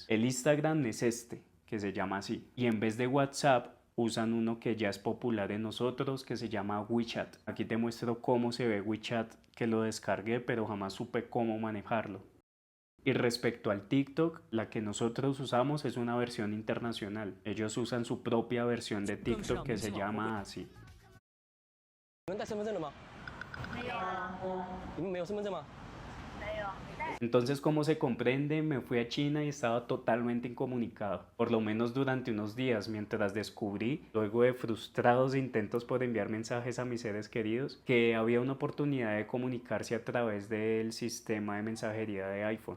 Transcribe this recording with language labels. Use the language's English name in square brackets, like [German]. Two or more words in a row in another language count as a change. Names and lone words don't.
[Spanish] El Instagram es este, que se llama así, y en vez de WhatsApp usan uno que ya es popular en nosotros que se llama WeChat. Aquí te muestro cómo se ve WeChat, que lo descargué pero jamás supe cómo manejarlo. Y respecto al TikTok, la que nosotros usamos es una versión internacional. Ellos usan su propia versión de TikTok que se llama así. [Chinese] 你们带身份证了吗？没有啊，你们没有身份证吗？没有。 [Spanish] Entonces, como se comprende, me fui a China y estaba totalmente incomunicado, por lo menos durante unos días, mientras descubrí, luego de frustrados intentos por enviar mensajes a mis seres queridos, que había una oportunidad de comunicarse a través del sistema de mensajería de iPhone.